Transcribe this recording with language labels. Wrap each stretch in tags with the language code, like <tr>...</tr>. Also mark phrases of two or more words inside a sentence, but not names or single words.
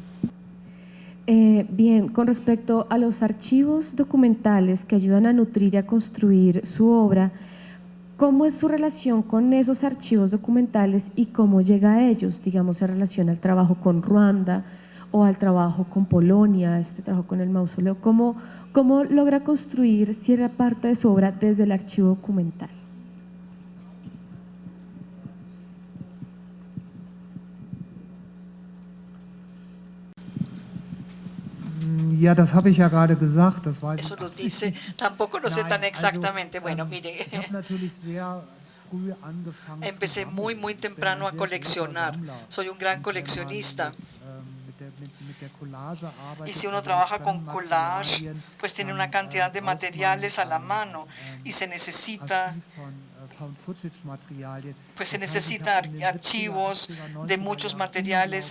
<es>Bien, con respecto a los archivos documentales que ayudan a nutrir y a construir su obra, ¿cómo es su relación con esos archivos documentales y cómo llega a ellos? Digamos, en relación al trabajo con Ruanda o al trabajo con Polonia, este trabajo con el mausoleo. ¿Cómo logra construir cierta parte de su obra desde el archivo documental?</es> <de>Ja, das habe ich ja gerade gesagt. Das weiß</de> <es>Eso lo dice, tampoco lo sé tan exactamente. Bueno, mire, empecé muy temprano a coleccionar. Soy un gran coleccionista. Y si uno trabaja con collage, pues tiene una cantidad de materiales a la mano y se necesita archivos de muchos materiales.</es>